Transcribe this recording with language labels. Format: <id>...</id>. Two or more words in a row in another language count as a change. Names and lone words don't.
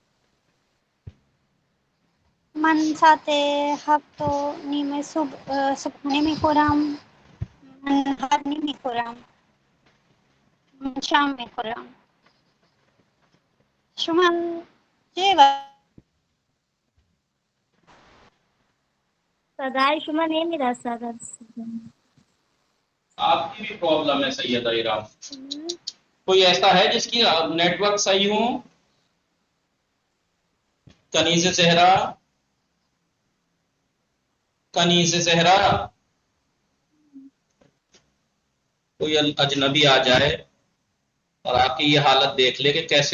<fa>من ساعت 7:30 صبحانه میخورم. من نهار نمیخورم. من شام میخورم. شما چه وقت؟ صدای شما نمیرسد.</fa> <ur>آپ کی بھی پرابلم ہے سیدہ کرام. کوئی ایسا ہے جس کی نیٹ ورک صحیح ہو؟ کنیز زہرا. کنیز زہرا کوئی اجنبی آ جائے اور آ کے یہ حالت دیکھ لے کہ کیسے</ur>